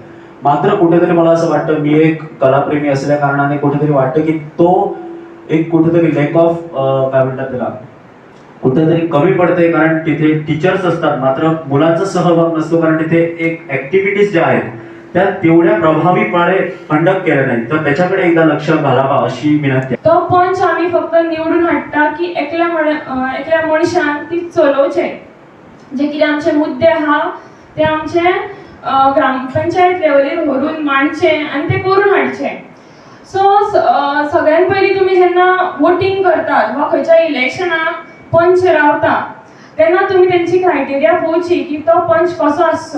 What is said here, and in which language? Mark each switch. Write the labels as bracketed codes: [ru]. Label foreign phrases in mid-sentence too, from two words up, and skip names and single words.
[mr] मात्र कुठेतरी मला असं वाटतं मी एक कलाप्रेमी असल्या कारणाने कुठेतरी वाटतं की तो एक कुठेतरी [en] lack of [mr] काय म्हणतात त्याला कुठेतरी कमी पडते. कारण तिथे टीचर्स असतात मात्र मुलांचा सहभाग नसतो. कारण तिथे एक ऍक्टिव्हिटीज ज्या आहेत त्या तेवढ्या प्रभावीपणे कंडक्ट केल्या नाहीत. तर त्याच्याकडे एकदा लक्ष घालावा अशी विनंती. [kok] तो पंच आम्ही फक्त निवडून हाडटा की एकल्या मनशान ती चलोवचे जे कितें आमचे मुद्दे आहा ते आमचे ग्रामपंचायत लेवलीर व्हरून मांडचे आनी ते करून हाडचे. सो सगळ्यात पयलीं तुमी जेन्ना वोटिंग करतात वा खंयच्या इलेक्शनाक पंच रावता तेन्ना तुमी तेंची क्रायटेरिया पळोवची की तो पंच कसो आसचो.